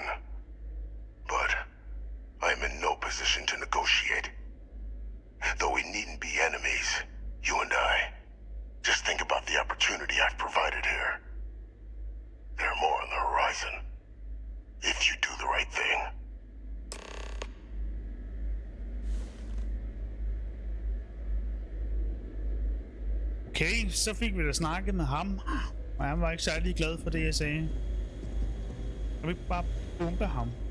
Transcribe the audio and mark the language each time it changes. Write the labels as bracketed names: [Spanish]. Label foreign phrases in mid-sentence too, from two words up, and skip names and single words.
[English] But I'm in no position to negotiate. Though we needn't be enemies, you and I. Just think about the opportunity I've provided here. There are more on the horizon. If you do the right thing. [Danish] Okay, så fik vi da snakket med ham. Og han var ikke særlig glad for det, jeg sagde. Jeg vil ikke bare bombe ham.